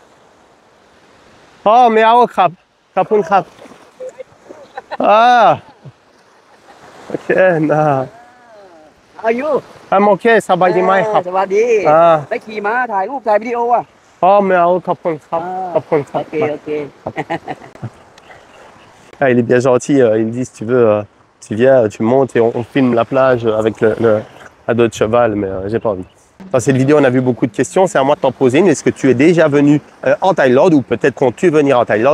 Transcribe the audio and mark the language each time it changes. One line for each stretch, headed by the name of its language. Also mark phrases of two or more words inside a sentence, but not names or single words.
Thai: Oh, mais ah, crap. Crapun crap. Ah. Ok, nah. อายุ อ่ะโอเคสบายดีไหมครับ สวัสดี อ่า ได้ขี่ม้าถ่ายรูปถ่ายวิดีโออ่ะ อ๋อไม่เอาขอบคุณครับ ขอบคุณครั โอบ เคโอเค
French: Ah, il est bien gentil, il me dit si tu veux, tu viens, tu montes et on filme la plage avec à dos de cheval, mais j'ai pas envie. Dans cette vidéo, on a vu beaucoup de questions, c'est à moi de t'en poser une. Est-ce que tu es déjà venu en Thaïlande ou peut-être comptes-tu venir en Thaïlande?